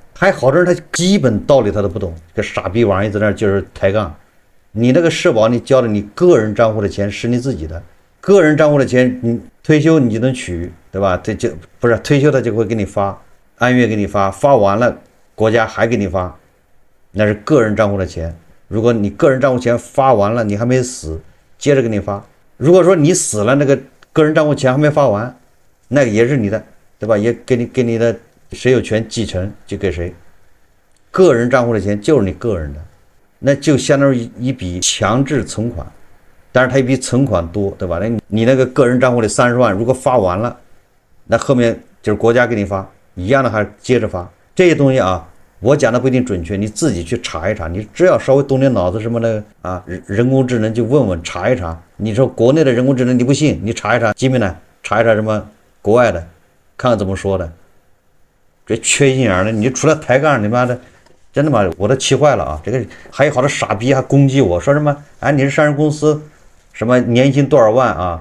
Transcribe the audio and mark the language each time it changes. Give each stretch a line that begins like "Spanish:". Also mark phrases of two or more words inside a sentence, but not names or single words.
Chinese: 還好多人他基本道理他都不懂，這傻逼玩意在那就是抬槓。你那個社保你交的你個人賬戶的錢是你自己的，個人賬戶的錢你退休你就能取，對吧？不是退休他就會給你發，按月給你发，发完了國家還給你发。那是個人賬戶的錢，如果你個人賬戶錢發完了，你還沒死，接着給你發。如果說你死了，那個個人賬戶錢還沒發完，那個也是你的，對吧？也給你的，誰有權繼承就給誰。個人賬戶的錢就是你個人的， 那就相當於一筆強制存款，但是它一筆存款多，對吧？你那個個人賬戶裡30萬，如果發完了，那後面就是國家給你發一樣的，還接着發。這些東西啊，我講的不一定準確，你自己去查一查，你只要稍微動點腦子什麼的啊，人工智能就問問查一查。你說國內的人工智能你不信，你查一查，基本呢查一查什麼國外的，看看怎麼說的。這缺心眼的，你除了抬槓，你媽的，真的嗎？我都氣壞了啊！這個還有好多傻逼還攻擊我說什麼？哎，你是上市公司，什麼年薪多少萬啊？